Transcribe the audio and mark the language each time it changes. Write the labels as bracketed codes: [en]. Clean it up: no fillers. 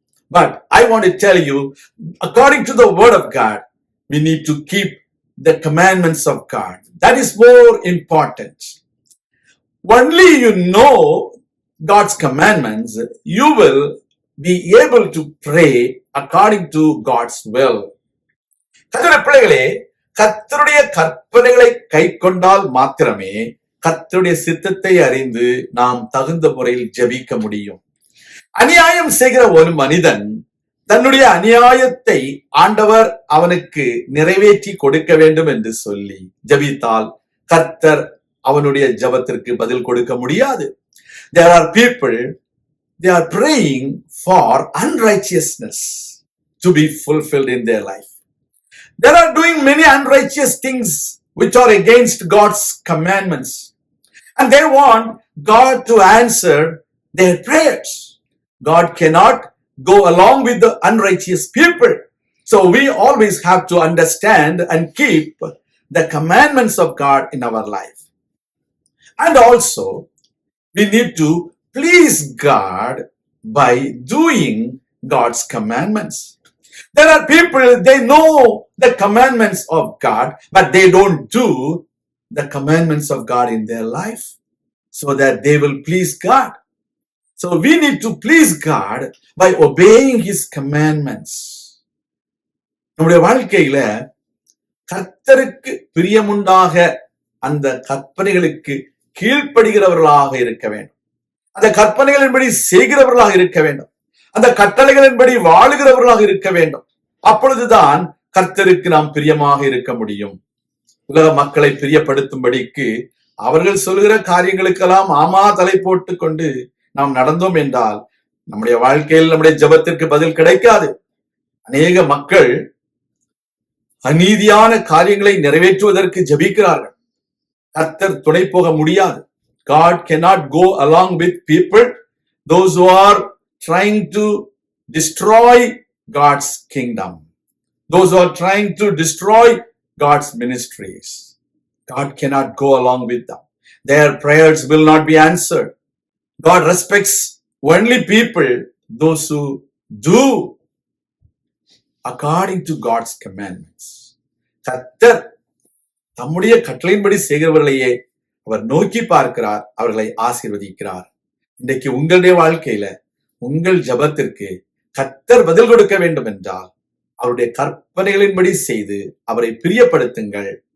[en] But I want to tell you, according to the word of God, we need to keep the commandments of God. That is more important. Only you know God's commandments, you will be able to pray according to God's will. [ta] கர்த்தருடைய பிள்ளைகளே, கர்த்தருடைய கற்பனைகளை கைக்கொண்டால் மாத்திரமே கர்த்தருடைய சித்தத்தை அறிந்து நாம் தகுந்த முறையில் ஜெபிக்க முடியும். அநியாயம் செய்கிற ஒரு மனிதன் தன்னுடைய அநியாயத்தை ஆண்டவர் அவனுக்கு நிறைவேற்றி கொடுக்க வேண்டும் என்று சொல்லி ஜெபித்தால் கர்த்தர் அவனுடைய ஜெபத்திற்கு பதில் கொடுக்க முடியாது. [en] There are people, they are praying for unrighteousness to be fulfilled in their life. They are doing many unrighteous things which are against God's commandments, and they want God to answer their prayers. God cannot go along with the unrighteous people. So we always have to understand and keep the commandments of God in our life. And also, we need to please God by doing God's commandments. There are people, they know the commandments of God, but they don't do the commandments of God in their life so that they will please God. So we need to please God by obeying His commandments. [ta] நம்முடைய வாழ்க்கையில கர்த்தருக்கு பிரியமுண்டாக அந்த கற்பனைகளுக்கு கீழ்ப்படுகிறவர்களாக இருக்க வேண்டும். அந்த கற்பனைகளின்படி செய்கிறவர்களாக இருக்க வேண்டும். அந்த கட்டளைகளின்படி வாழுகிறவர்களாக இருக்க வேண்டும். அப்பொழுதுதான் கர்த்தருக்கு நாம் பிரியமாக இருக்க முடியும். உலக மக்களை பிரியப்படுத்தும்படிக்கு அவர்கள் சொல்கிற காரியங்களுக்கெல்லாம் ஆமா தலை போட்டு கொண்டு நாம் நடந்தோம் என்றால் நம்முடைய வாழ்க்கையில் நம்முடைய ஜெபத்திற்கு பதில் கிடைக்காது. அநேக மக்கள் அநீதியான காரியங்களை நிறைவேற்றுவதற்கு ஜெபிக்கிறார்கள். கர்த்தர் துணை போக முடியாது. [en] God cannot go along with people, those who are trying to destroy God's kingdom, those who are trying to destroy God's ministries. God cannot go along with them. Their prayers will not be answered. God respects only people, those who do according to God's commandments. [ta] கர்த்தர் தம்முடைய கட்டளையின்படி செய்கிறவர்களையே அவர் நோக்கி பார்க்கிறார், அவர்களை ஆசீர்வதிக்கிறார். இன்றைக்கு உங்களுடைய வாழ்க்கையில உங்கள் ஜெபத்திற்கு கர்த்தர் பதில் கொடுக்க வேண்டும் என்றால் அவருடைய கற்பனைகளின்படி செய்து அவரை பிரியப்படுத்துங்கள்.